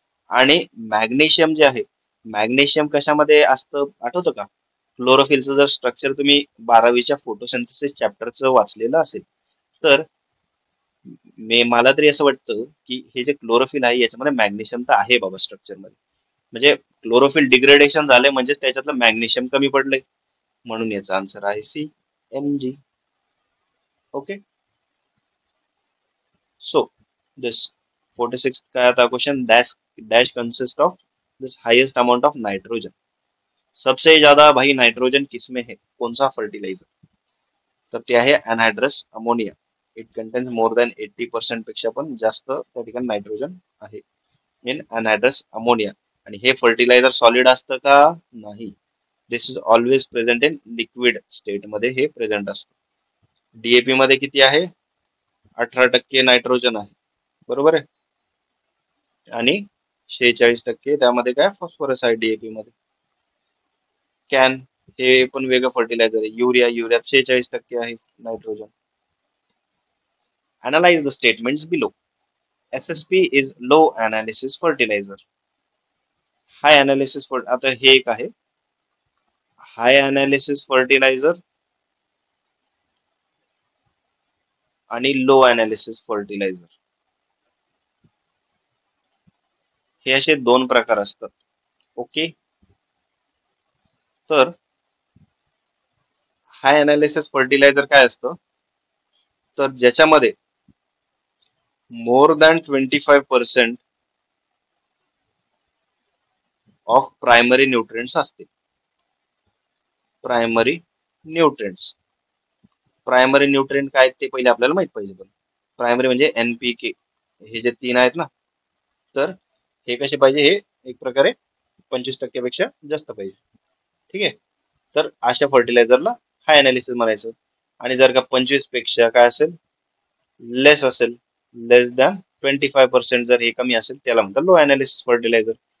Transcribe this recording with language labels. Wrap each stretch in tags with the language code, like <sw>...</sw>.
<mr>आणि मॅग्नेशियम जे आहे मॅग्नेशियम कशामध्ये असतं आठवतं का क्लोरोफिलचं जर स्ट्रक्चर तुम्ही 12वीच्या फोटोसिंथेसिस चॅप्टरचं वाचलेलं असेल तर मला तरी असं वाटतं की हे जे क्लोरोफिल आहे याच्यामध्ये मॅग्नेशियम तर आहे बाबा स्ट्रक्चर मध्ये. म्हणजे क्लोरोफिल डिग्रेडेशन झाले म्हणजे त्याच्यातलं मॅग्नेशियम कमी पडलंय. म्हणून याचा आन्सर आहे CMG. ओके.</mr> <en>So this 46</en> <hi>का था</hi> <en>Question dash consist of this highest amount of nitrogen.</en> <hi>सबसे ज्यादा भाई नाइट्रोजन किसमें है कौन सा फर्टिलाइजर.</hi> <mr>तर ते आहे अनहायड्रस ammonia.</mr> <en>it contains more than 80%</en> <mr>पेक्षा पण जास्त त्या ठिकाणी नायट्रोजन आहे</mr> <en>In anhydrous ammonia.</en> <mr>आणि हे फर्टिलायझर सॉलिड असतं का नाही.</mr> <en>this is always present in liquid state</en> <mr>मध्ये हे प्रेझेंट असतं. DAP मध्ये किती आहे 18% नायट्रोजन आहे. बरोबर आहे. आणि 46% त्यामध्ये काय फॉस्फरस आहे DAP मध्ये. कॅन हे पण वेगळं फर्टिलायझर आहे. युरियात 46% आहे nitrogen.</mr> <en>Analyze the statements below. SSP is low analysis fertilizer.</en> <mr>High analysis आता हे एक आहे हाय अनालिसिस फर्टिलायझर आणि लो अनालिसिस फर्टिलायझर. हे असे दोन प्रकार असतात. ओके. तर हाय अनालिसिस फर्टिलायझर काय असतं तर ज्याच्यामध्ये more than 25% of primary nutrients असते. Primary nutrients. प्रायमरी न्यूट्रिएंट काय ते पहिले आपल्याला माहित पाहिजे. पण प्रायमरी म्हणजे NPK हे जे तीन आहेत ना तर हे कसे पाहिजे हे एक प्रकारे 25% पेक्षा जास्त पाहिजे. ठीक आहे. तर अशा फर्टिलायझरला हाय अनालिसिस म्हणायचं. आणि जर का 25 पेक्षा काय असेल लेस असेल लेस दॅन 25% जर हे कमी असेल त्याला म्हणतात लो अनालिसिस फर्टिलायझर.</mr>